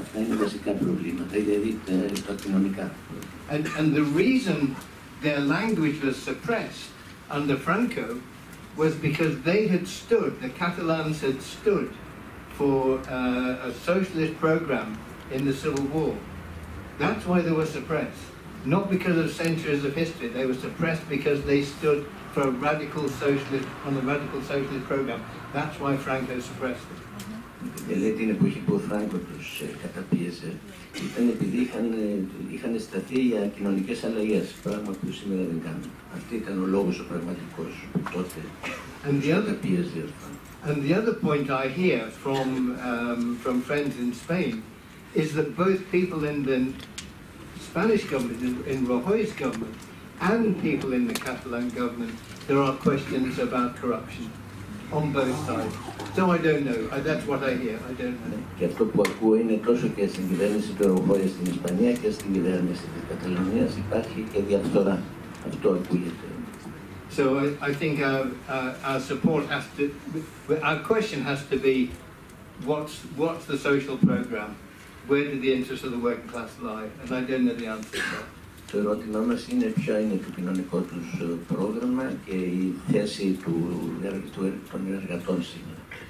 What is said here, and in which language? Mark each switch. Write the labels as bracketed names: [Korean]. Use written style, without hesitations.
[Greek] Αυτά είναι βασικά προβλήματα, δηλαδή τα κοινωνικά. [English] And the reason their language was suppressed under Franco was because they had stood, the Catalans had stood for a socialist program in the Civil War. That's why they were suppressed. Not because of centuries of history, they were suppressed because they stood for a radical socialist program. That's why Franco suppressed them. [Greek] Δηλαδή την εποχή που ο Φράγκο τους καταπίεζε ήταν επειδή είχαν σταθεί για κοινωνικές αλλαγές, πράγμα που σήμερα δεν κάνουν. Αυτή ήταν ο λόγος ο πραγματικός που τότε καταπίεζε ο Φράγκο. [English] And the other point I hear from friends in Spain is that both people in the Spanish government, in Rajoy's government, and people in the Catalan government, there are questions about corruption on both sides. So I don't know. That's what I hear. I don't know. [Greek] Και αυτό που ακούω είναι τόσο και στην κυβέρνηση του Rajoy στην Ισπανία και στην κυβέρνηση της Καταλωνίας υπάρχει και διαφθορά. Αυτό ακούγεται. [English] So I think our support has to, our question has to be, what's the social program? Where do the interests of the working class lie? And I don't know the answer to that. [Greek] Το ερώτημά μας είναι ποιο είναι το κοινωνικό τους πρόγραμμα και η θέση των εργατών σήμερα.